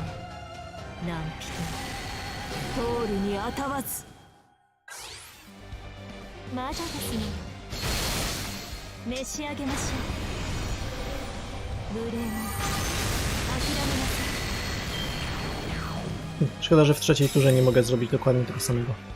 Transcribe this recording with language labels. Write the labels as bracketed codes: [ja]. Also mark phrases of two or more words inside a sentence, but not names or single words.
[ja] 何人も通るにあたわず。魔女ですね。召し上げましょう。無礼も諦めなさい。 [pl] Szkoda, że w trzeciej turze nie mogę zrobić dokładnie tego samego.